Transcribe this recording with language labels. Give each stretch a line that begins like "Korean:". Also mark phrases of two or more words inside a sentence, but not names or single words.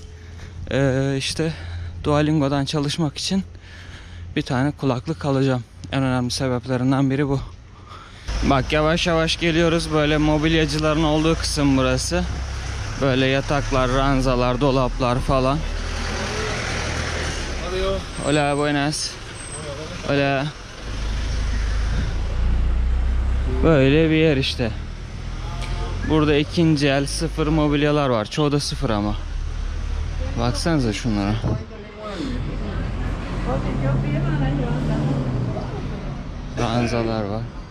Turkish: İşte Duolingo'dan çalışmak için bir tane kulaklık alacağım. En önemli sebeplerinden biri bu. Bak yavaş yavaş geliyoruz. Böyle mobilyacıların olduğu kısım burası. Böyle yataklar, ranzalar, dolaplar falan.
Spanish: Hola, buenas. Hola.
Turkish: Böyle bir yer işte. Burada ikinci el sıfır mobilyalar var. Çoğu da sıfır ama. Baksanıza şunlara. Ranzalar var.